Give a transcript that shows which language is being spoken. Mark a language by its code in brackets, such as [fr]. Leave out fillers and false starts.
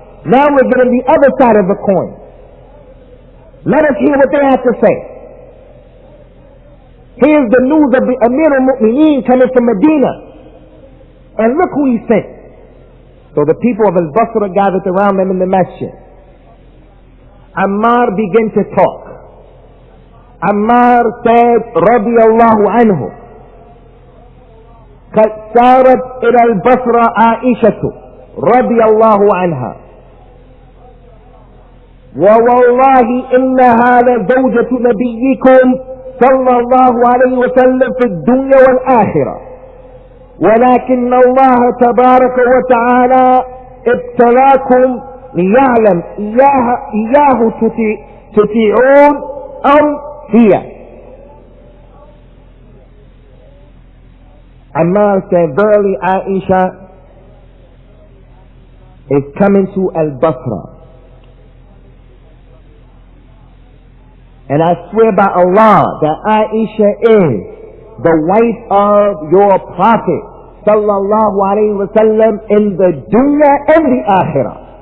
[en] Now we're getting the other side of the coin. Let us hear what they have to say. Here's the news of the Amir al-Mu'mineen coming from Medina. And look who he sent. So the people of Al-Basra gathered around them in the masjid. Ammar began to talk. Ammar said, [ar] radiyallahu anhu, قد سارت إلى البصرة عائشة رضي الله عنها ووالله إن هذا زوجة نبيكم صلى الله عليه وسلم في الدنيا والآخرة ولكن الله تبارك وتعالى ابتلاكم ليعلم إياه تطيعون أو هي. [en] Ammar said, verily Aisha is coming to Al-Basra. And I swear by Allah that Aisha is the wife of your Prophet sallallahu alayhi wa sallam in the dunya and the akhirah.